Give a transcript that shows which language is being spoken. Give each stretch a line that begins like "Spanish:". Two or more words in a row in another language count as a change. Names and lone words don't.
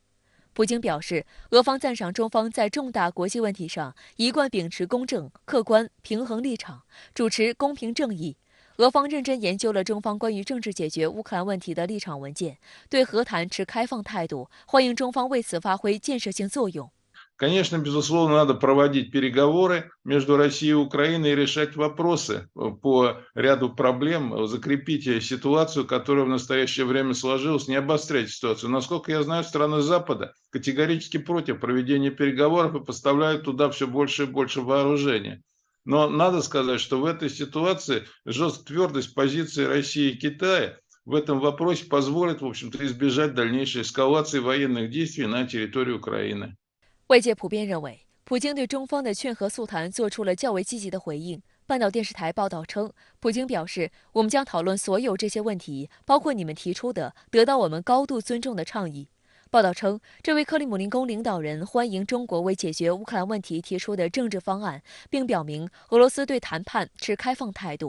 Chinese: 普京表示，俄方赞赏中方在重大国际问题上一贯秉持公正、客观、平衡立场，主持公平正义。俄方认真研究了中方关于政治解决乌克兰问题的立场文件，对和谈持开放态度，欢迎中方为此发挥建设性作用。
Russian: Конечно, безусловно, надо проводить переговоры между Россией и Украиной и решать вопросы по ряду проблем, закрепить ситуацию, которая в настоящее время сложилась, не обострять ситуацию. Насколько я знаю, страны Запада категорически против проведения переговоров и поставляют туда все больше и больше вооружения. Но надо сказать, что в этой ситуации твердость позиции России и Китая в этом вопросе позволит, в общем-то, избежать дальнейшей эскалации военных действий на территории Украины.
Chinese: 外界普遍认为，普京对中方的劝和促谈做出了较为积极的回应。半岛电视台报道称，普京表示：“我们将讨论所有这些问题，包括你们提出的得到我们高度尊重的倡议。” 报道称，这位克里姆林宫领导人欢迎中国为解决乌克兰问题提出的政治方案，并表明俄罗斯对谈判持开放态度。